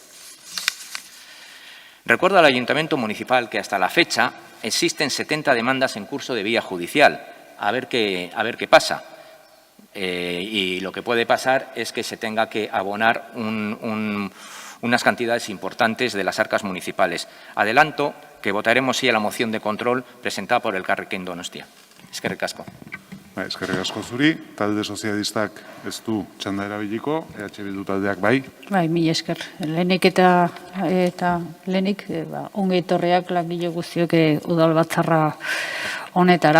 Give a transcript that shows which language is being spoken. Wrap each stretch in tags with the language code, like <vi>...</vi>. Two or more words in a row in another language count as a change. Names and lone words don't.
<es>Recuerdo al Ayuntamiento Municipal que hasta la fecha existen 70 demandas en curso de vía judicial. A ver qué pasa. Y lo que puede pasar es que se tenga que abonar unas cantidades importantes de las arcas municipales. Adelanto que votaremos sí a la moción de control presentada por Elkarrekin Donostia.</es> <eu>Eskerrik asko. Eskerrik asko zuri, talde sozialistak ez du txanda erabiliko, EH Bildu taldeak bai. Bai, mila esker. Lehenik eta lehenik ongi etorriak langile guztiok udal batzarra honetara.</eu>